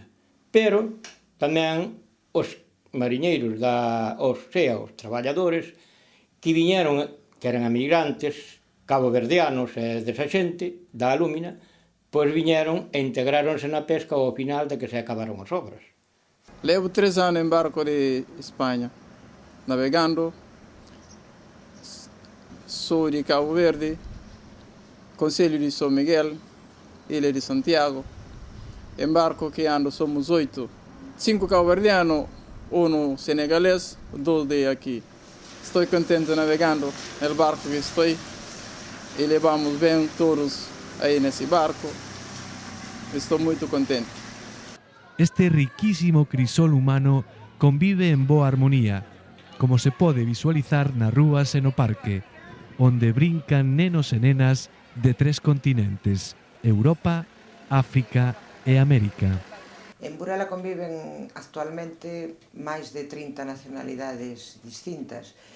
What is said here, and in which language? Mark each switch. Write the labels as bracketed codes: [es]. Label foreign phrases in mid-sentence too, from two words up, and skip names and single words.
[gl] Pero tamén os mariñeiros, os traballadores, que viñeron, que eran emigrantes, caboverdianos e desa xente, da Alúmina, pois viñeron e integráronse na pesca ao final de que se acabaron as obras. [pt] Levo 3 anos em barco de Espanha, navegando. Sou de Cabo Verde, Conselho de São Miguel, Ilha de Santiago. Em barco que ando somos 8, 5 cabo-verdianos, 1 senegalês, 2 de aqui. Estou contente navegando no barco que estou e levamos bem todos aí nesse barco. Estou muito contente. [gl] Este riquísimo crisol humano convive en boa armonía, como se pode visualizar nas rúas e no parque, onde brincan nenos e nenas de 3 continentes, Europa, África e América. En Burela conviven actualmente máis de 30 nacionalidades distintas.